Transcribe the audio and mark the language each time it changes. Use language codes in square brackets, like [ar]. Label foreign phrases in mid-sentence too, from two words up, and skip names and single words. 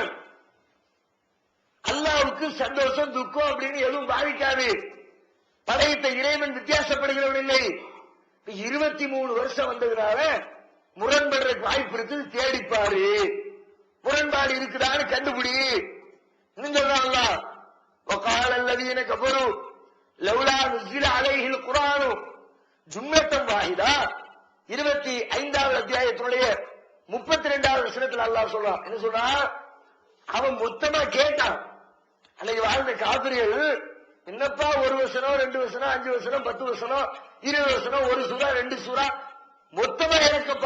[ta] அல்லாவுக்கு சந்தோஷம் துக்கம் அப்படின்னு எதுவும் பாதிக்காது. படைத்த இறைவன் வித்தியாசப்படுகிறவன் இல்லை. 23 வருஷம் வந்ததுனால முரண்படுறதுக்கு வாய்ப்பு இருக்கு, தேடிப்பாரு. முரண்பாடு இருக்குதான்னு கண்டுபிடி. சொல்றாங்களா, [ar] وقال الذين كفروا لولا نزل عليه القرآن جملة واحدة. [ta] 25வது அத்தியாயத்தினுடைய 32வது வசனத்தில் அல்லாஹ் சொல்றான். என்ன சொல்றா? அவன் மொத்தமா கேட்டான். அன்னைக்கு வாழ்ந்த காபிர்கள், என்னப்பா 1 வசனம் 2 வசனம் 5 வசனம் 10 வசனம் 20 வசனம் 1 சூறா 2 சூறா மொத்தமா எனக்குப்பா.